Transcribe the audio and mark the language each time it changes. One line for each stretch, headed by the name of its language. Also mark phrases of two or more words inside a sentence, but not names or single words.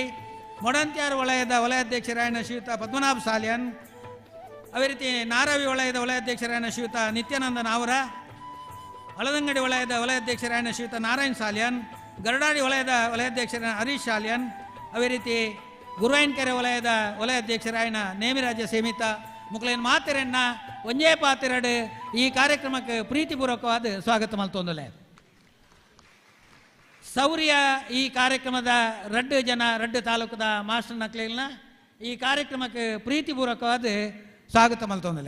Tulu: ಮೊಡಂತ್ಯಾರು ವಲಯದ ವಲಯಾಧ್ಯಕ್ಷರಾಯಣ ಶ್ರೀಯುತ ಪದ್ಮನಾಭ ಸಾಲಿಯನ್,
Kannada: ಅದೇ ರೀತಿ
Tulu: ನಾರಾವಿ ವಲಯದ ವಲಯಾಧ್ಯಕ್ಷರಾಯಣ ಶ್ರೀಯುತ ನಿತ್ಯಾನಂದ ನಾವರ, ಹಳದಂಗಡಿ ವಲಯದ ವಲಯಾಧ್ಯಕ್ಷರಾಯಣ ಶ್ರೀಯುತ ನಾರಾಯಣ್ ಸಾಲಿಯನ್, ಗರಡಾಡಿ ವಲಯದ ವಲಯಾಧ್ಯಕ್ಷರಾಯಣ ಹರೀಶ್ ಸಾಲಿಯನ್,
Kannada: ಅದೇ ರೀತಿ
Tulu: ಗುರುವಾಯನ್ಕೆರೆ ವಲಯದ ವಲಯಾಧ್ಯಕ್ಷರಾಯಣ ನೇಮಿರಾಜ ಸೇಮಿತ ಮುಕ್ಲೇನ್ ಮಾತೆರನ್ನ ಒಂಜೇ ಪಾತೆರಡು
Kannada: ಈ ಕಾರ್ಯಕ್ರಮಕ್ಕೆ ಪ್ರೀತಿಪೂರ್ವಕವಾದ ಸ್ವಾಗತ
Tulu: ಮಲ್ತೊಂದಲೆ. ಸೌರ್ಯ ಈ ಕಾರ್ಯಕ್ರಮದ ರಡ್ಡು ತಾಲೂಕದ ಮಾಸ್ಟರ್ ನಕ್ಲಿನ
Kannada: ಈ ಕಾರ್ಯಕ್ರಮಕ್ಕೆ ಪ್ರೀತಿಪೂರ್ವಕವಾದ ಸ್ವಾಗತ
Tulu: ಮಲ್ತೊಂದಲೆ.